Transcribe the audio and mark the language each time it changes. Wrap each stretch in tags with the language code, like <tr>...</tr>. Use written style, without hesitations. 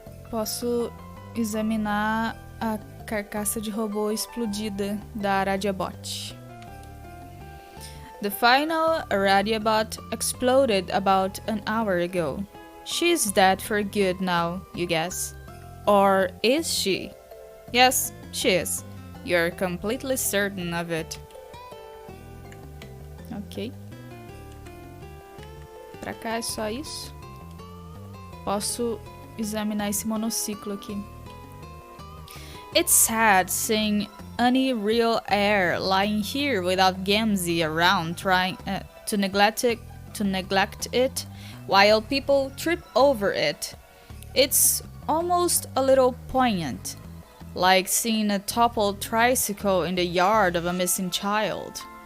<pt>Posso examinar a carcaça de robô explodida da Aradiabot.</pt> <en>The final Aradiabot exploded about an hour ago. She's dead for good now, you guess. Or is she? Yes, she is. You're completely certain of it.</en> <pt>Ok. Pra cá é só isso. Posso examinar esse monociclo aqui.</pt> <en>It's sad seeing any real heir lying here without Gamzee around trying to neglect it while people trip over it. It's almost a little poignant, like seeing a toppled tricycle in the yard of a missing child.</en>